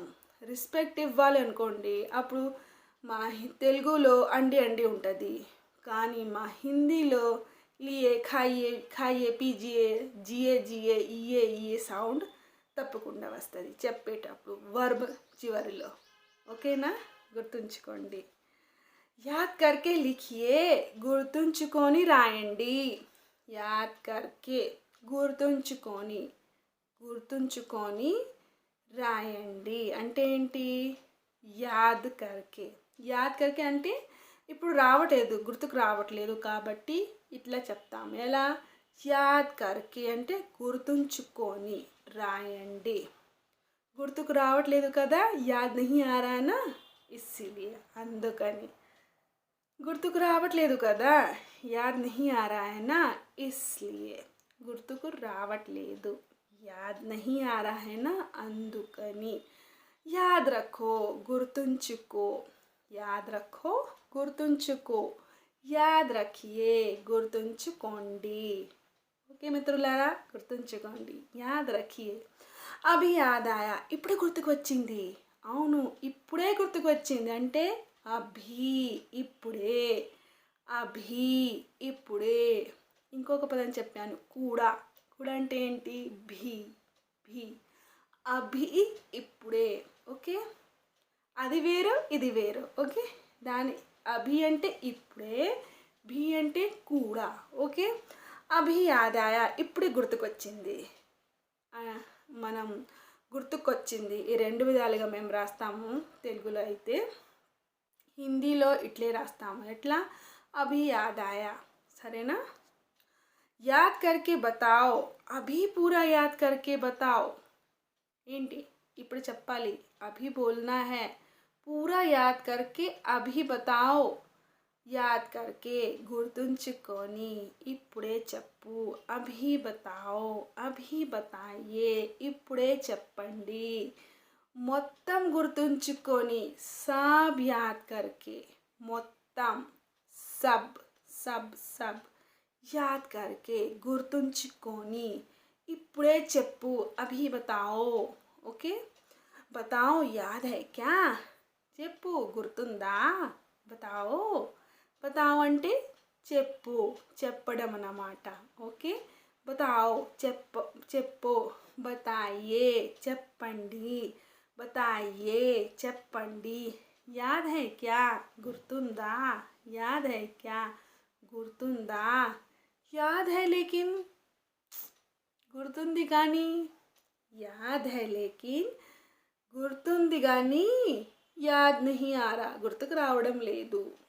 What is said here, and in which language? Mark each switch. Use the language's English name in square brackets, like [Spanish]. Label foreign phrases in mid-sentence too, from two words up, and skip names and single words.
[Telugu] రెస్పెక్ట్ ఇవ్వాలి అనుకోండి, అప్పుడు మా తెలుగులో అండి ఉంటుంది, కానీ మా హిందీలో [Hindi] लिये, खाइये, पीजिये, जिये, [Telugu] ఏ సౌండ్ తప్పకుండా వస్తుంది చెప్పేటప్పుడు, వర్బ్ చివరిలో. ఓకేనా? గుర్తుంచుకోండి. [Hindi] याद करके लिखिये, [Telugu] గుర్తుంచుకొని రాయండి. [Hindi] याद करके [Telugu] గుర్తుంచుకొని గుర్తుంచుకొని రాయండి అంటే ఏంటి? [Hindi] याद करके [Telugu] అంటే ఇప్పుడు రావట్లేదు, గుర్తుకు రావట్లేదు కాబట్టి ఇట్లా చెప్తాం. ఎలా? [Hindi] याद करके [Telugu] అంటే గుర్తుంచుకొని రాయండి. గుర్తుకు రావట్లేదు కదా, [Hindi] याद नहीं आ रहा ना, [Telugu] ఇస్సిలియే అందుకని. గుర్తుకు రావట్లేదు కదా, [Hindi] याद नहीं आ रहा है ना, इसलिये. [Telugu] గుర్తుకు రావట్లేదు, [Hindi] याद नहीं आ रहा है ना, అందుకని. याद रखो గుర్తుంచుకో, याद रखो గుర్తుంచుకో, याद रखिये గుర్తుంచుకోండి. [Telugu] ఓకే మిత్రులారా, గుర్తుంచుకోండి, [Hindi] याद रखिये. अभी याद आया [Telugu] ఇప్పుడే గుర్తుకు వచ్చింది. అవును, ఇప్పుడే గుర్తుకు వచ్చింది అంటే అభి ఇప్పుడే, అభి ఇప్పుడే. ఇంకొక పదం చెప్పాను కూడా. కూడా అంటే ఏంటి? [Hindi] भी भी. अभी ఇప్పుడే. [Telugu] ఓకే, అది వేరు ఇది వేరు. ఓకే, దాని అభి అంటే ఇప్పుడే, భీ అంటే కూడా. ఓకే, [Hindi] अभी याद आया [Telugu] ఇప్పుడే గుర్తుకొచ్చింది. మనం గుర్తుకొచ్చింది ఈ రెండు విధాలుగా మేము రాస్తాము. తెలుగులో అయితే, హిందీలో ఇట్లే రాస్తాము. ఎట్లా? [Hindi] अभी याद आया. సరేనా? याद करके बताओ, अभी पूरा याद करके बताओ. [Telugu] ఏంటి ఇప్పుడు చెప్పాలి, [Hindi] अभी बोलना है, पूरा याद करके अभी बताओ. याद करके [Telugu] గుర్తుంచుకొని ఇప్పుడే చెప్పు. [Hindi] अभी बताओ, अभी बताये [Telugu] ఇప్పుడే చెప్పండి. మొత్తం గుర్తుంచుకొని, [Hindi] सब याद करके, మొత్తం, सब सब सब याद करके [Telugu] గుర్తుంచుకొని ఇప్పుడే చెప్పు. [Hindi] अभी बताओ. ओके, बताओ याद है क्या, [Telugu] చెప్పు గుర్తుందా, బతాओ. బతాओ అంటే చెప్పు, చెప్పడం అన్నమాట. ఓకే, బతాओ చెప్పు, బతాయే చెప్పండి, బతాయే చెప్పండి. [Hindi] याद है क्या గుర్తుందా, याद है क्या గుర్తుందా. याद है लेकिन [Telugu] గుర్తుంది కానీ, [Hindi] याद है लेकिन [Telugu] గుర్తుంది కానీ, [Hindi] याद नहीं आ रहा [Telugu] గుర్తుకు రావడం లేదు.